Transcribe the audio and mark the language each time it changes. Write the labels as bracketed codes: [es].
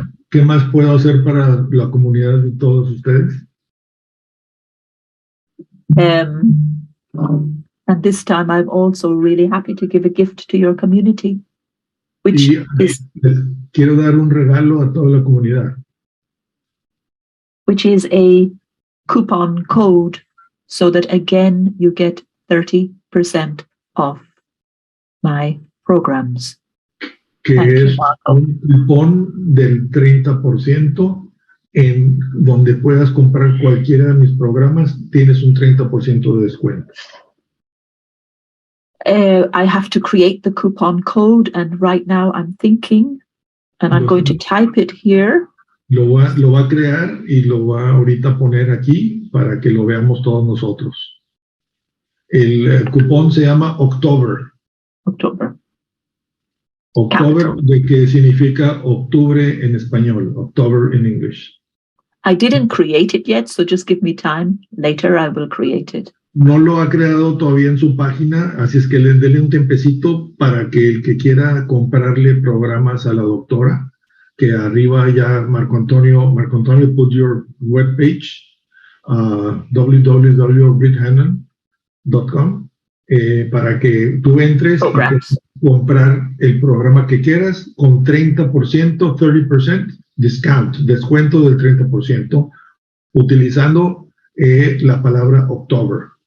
[es] ¿Qué más puedo hacer para la comunidad de todos ustedes? [en] And this time I'm also really happy to give a gift to your community, which is [es] quiero dar un regalo a toda la comunidad. [en] Which is a coupon code, so that again you get 30% off my programs. [es] Que es un cupón del 30% en donde puedas comprar cualquiera de mis programas, tienes un 30% de descuento. [en] I have to create the coupon code, and right now I'm thinking, and I'm going to type it here. [es] Lo va a crear y lo va ahorita a poner aquí para que lo veamos todos nosotros. El cupón se llama October. October, ¿de qué significa octubre en español? [en] October in English. I didn't create it yet, so just give me time. Later I will create it. [es] No lo ha creado todavía en su página, así es que denle un tiempecito para que el que quiera comprarle programas a la doctora, que arriba ya Marco Antonio, [en] put your webpage, [es] www.bridhanlon.com, para que tú entres y puedas comprar el programa que quieras con 30%, [en] 30% discount, [es] descuento del 30%, utilizando la palabra October.